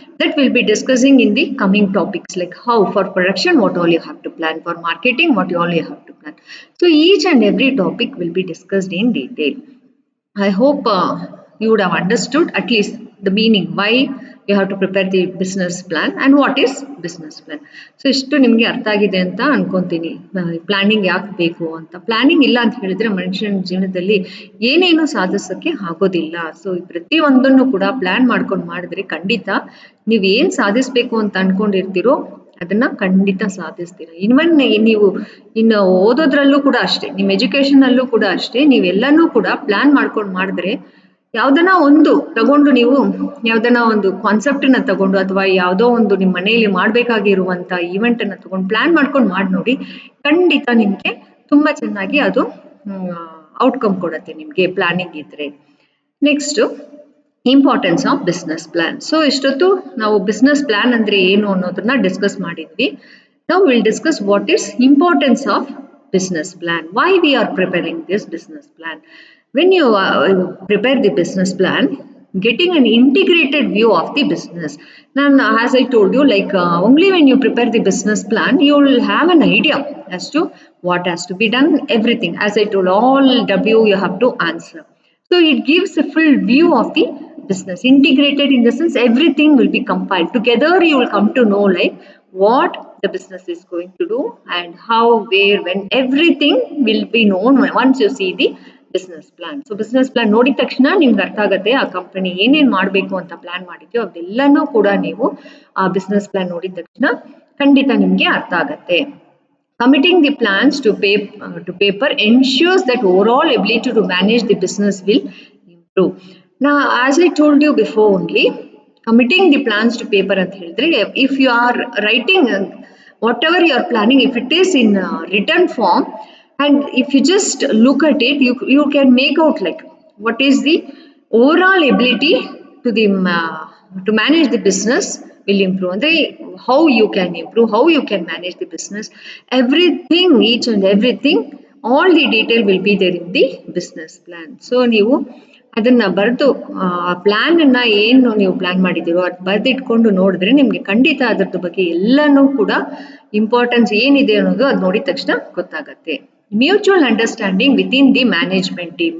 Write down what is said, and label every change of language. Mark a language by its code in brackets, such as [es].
[en] That we'll be discussing in the coming topics, like how for production, what all you have to plan, for marketing, what all you have to plan. So each and every topic will be discussed in detail. I hope you would have understood at least the meaning why you have to prepare the business plan and what is business plan. [kn] So ಇಷ್ಟು ನಿಮಗೆ ಅರ್ಥ ಆಗಿದೆ ಅಂತ ಅನ್ಕೊಂತೀನಿ. Planning ಯಾಕೆ ಬೇಕು ಅಂತ. Planning ಇಲ್ಲ ಅಂತ ಹೇಳಿದ್ರೆ ಮನುಷ್ಯನ ಜೀವನದಲ್ಲಿ ಏನೇನು ಸಾಧಿಸೋಕ್ಕೆ ಆಗೋದಿಲ್ಲ. ಸೊ ಪ್ರತಿಯೊಂದನ್ನು ಕೂಡ ಪ್ಲಾನ್ ಮಾಡ್ಕೊಂಡು ಮಾಡಿದ್ರೆ ಖಂಡಿತ ನೀವು ಏನು ಸಾಧಿಸಬೇಕು ಅಂತ ಅನ್ಕೊಂಡಿರ್ತೀರೋ ಅದನ್ನ ಖಂಡಿತ ಸಾಧಿಸ್ತೀರ. ಇವನ್ ನೀವು ಇನ್ನು ಓದೋದ್ರಲ್ಲೂ ಕೂಡ ಅಷ್ಟೇ, ನಿಮ್ಮ ಎಜುಕೇಶನ್ ಅಲ್ಲೂ ಕೂಡ ಅಷ್ಟೇ, ನೀವೆಲ್ಲನೂ ಕೂಡ ಪ್ಲಾನ್ ಮಾಡ್ಕೊಂಡು ಮಾಡಿದ್ರೆ ಯಾವ್ದನ ಒಂದು ತಗೊಂಡು ನೀವು ಯಾವ್ದನ ಒಂದು ಕಾನ್ಸೆಪ್ಟ್ ನ ತಗೊಂಡು ಅಥವಾ ಯಾವುದೋ ಒಂದು ನಿಮ್ಮ ಮನೆಯಲ್ಲಿ ಮಾಡ್ಬೇಕಾಗಿರುವಂತ ಈವೆಂಟ್ ಅನ್ನ ತಗೊಂಡು ಪ್ಲಾನ್ ಮಾಡ್ಕೊಂಡು ಮಾಡಿ ನೋಡಿ, ಖಂಡಿತ ನಿಮ್ಗೆ ತುಂಬಾ ಚೆನ್ನಾಗಿ ಅದು ಔಟ್ಕಮ್ ಕೊಡುತ್ತೆ ನಿಮ್ಗೆ ಪ್ಲಾನಿಂಗ್ ಇದ್ರೆ. [en] Next, importance of business plan. [kn] So ಇಷ್ಟೊತ್ತು ನಾವು ಬಿಸ್ನೆಸ್ ಪ್ಲಾನ್ ಅಂದ್ರೆ ಏನು ಅನ್ನೋದನ್ನ ಡಿಸ್ಕಸ್ ಮಾಡಿದ್ವಿ. [en] Now we'll discuss what is importance of business plan. Why we are preparing this business plan. When you prepare the business plan, getting an integrated view of the business. Now, as I told you, like only when you prepare the business plan, you will have an idea as to what has to be done, everything. As I told, all W you have to answer. So it gives a full view of the business. Integrated in the sense everything will be compiled. Together you will come to know like what the business is going to do and how, where, when, everything will be known once you see the business plan. [kn] So business plan ನೋಡಿದ ತಕ್ಷಣ ನಿಮ್ಗೆ ಅರ್ಥ ಆಗುತ್ತೆ ಆ company ಏನೇನು ಮಾಡಬೇಕು ಅಂತ plan ಮಾಡಿದ್ಯೋ ಅದೆಲ್ಲನೂ ಕೂಡ ನೀವು ಆ ಬಿಸ್ನೆಸ್ ಪ್ಲಾನ್ ನೋಡಿದ ತಕ್ಷಣ ಖಂಡಿತ ನಿಮ್ಗೆ ಅರ್ಥ ಆಗುತ್ತೆ. [en] Committing the plans to paper ensures that overall ability to manage the business will improve. Now, as I told you before only, committing the plans to paper [kn] ಅಂತ ಹೇಳಿದ್ರೆ, [en] if you are writing whatever you are planning, if it is in written form and if you just look at it, you can make out like what is the overall ability to the to manage the business will improve. And how you can improve, how you can manage the business, everything, each and everything, all the detail will be there in the business plan. [kn] So ನೀವು ಅದನ್ನ ಬರೆದು plan ಅನ್ನ ಏನು ನೀವು plan ಮಾಡಿದ್ದೀರೋ ಅದು ಬರೆದಿಟ್ಕೊಂಡು ನೋಡಿದ್ರೆ ನಿಮ್ಗೆ ಖಂಡಿತ ಅದ್ರದ್ದು ಬಗ್ಗೆ ಎಲ್ಲನೂ ಕೂಡ ಇಂಪಾರ್ಟೆನ್ಸ್ ಏನಿದೆ ಅನ್ನೋದು ಅದು ನೋಡಿದ ತಕ್ಷಣ ಗೊತ್ತಾಗತ್ತೆ. [en] Mutual understanding with in the management team.